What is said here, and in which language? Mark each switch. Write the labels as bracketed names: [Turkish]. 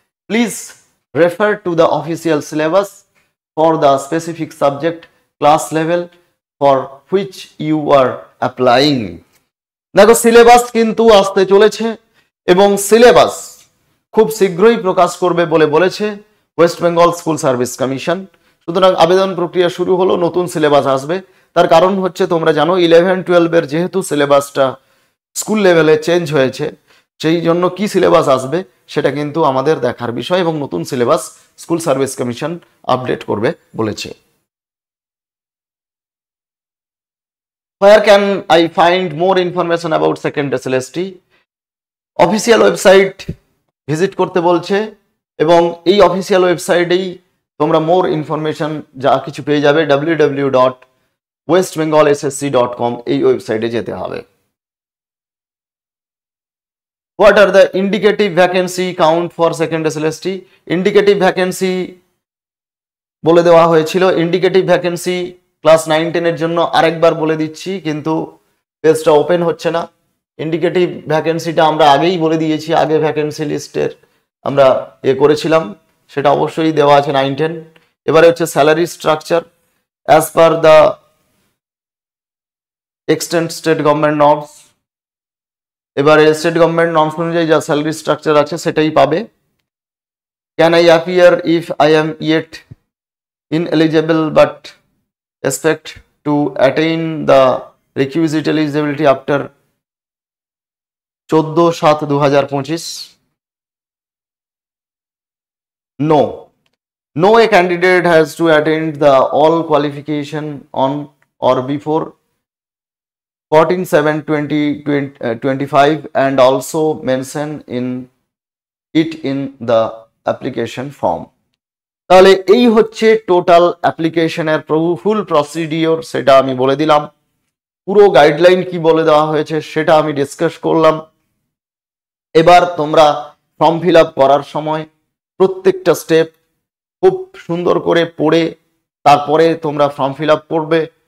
[English] Please refer to the official syllabus for the specific subject class level for which you are applying. [Bangla] দেখো syllabus কিন্তু আসতে চলেছে এবং syllabus খুব শীঘ্রই প্রকাশ করবে বলে বলেছে West Bengal school service commission. সুতরাং আবেদন প্রক্রিয়া শুরু হলো, নতুন সিলেবাস আসবে। তার কারণ হচ্ছে তোমরা জানো 11-12 যেহেতু সিলেবাসটা স্কুল লেভেলে চেঞ্জ হয়েছে, সেই জন্য কি সিলেবাস আসবে সেটা কিন্তু আমাদের দেখার বিষয়, এবং নতুন syllabus school service commission update করবে বলেছে। [English] Where can I find more information about second SLST? [Bangla] Official website visit করতে বলছে, এবং এই অফিসিয়াল ওয়েবসাইটেই তোমরা মোর ইনফরমেশন যা কিছু পেয়ে যাবে www.westbengalssc.com এই ওয়েবসাইটে যেতে হবে। [English] What are the indicative vacancy count for second SLST? [Bangla] Indicative vacancy বলে দেওয়া হয়েছিল। ইন্ডিকেটিভ ভ্যাকেন্সি ক্লাস 9-10 জন্য আরেকবার বলে দিচ্ছি, কিন্তু পেজটা ওপেন হচ্ছে না। ইন্ডিকেটিভ ভ্যাকেন্সিটা আমরা আগেই বলে দিয়েছি, আগে ভ্যাকেন্সি লিস্টের আমরা করেছিলাম, সেটা অবশ্যই দেওয়া আছে 9-10। এবারে হচ্ছে [English] Salary structure as per the extent state government norms. [Bangla] এবারে স্টেট গভর্নমেন্ট নর্মস অনুযায়ী যা স্যালারি স্ট্রাকচার আছে সেটাই পাবে। [English] Can I appear if I am yet ineligible but expect to attain the requisite eligibility after 14/7/2025? No, No a candidate has to attend the all qualification on or before 14/7/2025 and also mention in it in the application form. [Bangla] তাহলে এই হচ্ছে total অ্যাপ্লিকেশনের ফুল procedure, সেটা আমি বলে দিলাম। পুরো guideline কি বলে দেওয়া হয়েছে সেটা আমি ডিসকাস করলাম। এবার তোমরা ফর্ম ফিল আপ করার সময় প্রত্যেকটা স্টেপ খুব সুন্দর করে পড়ে তারপরে তোমরা ফর্ম ফিল আপ করবে।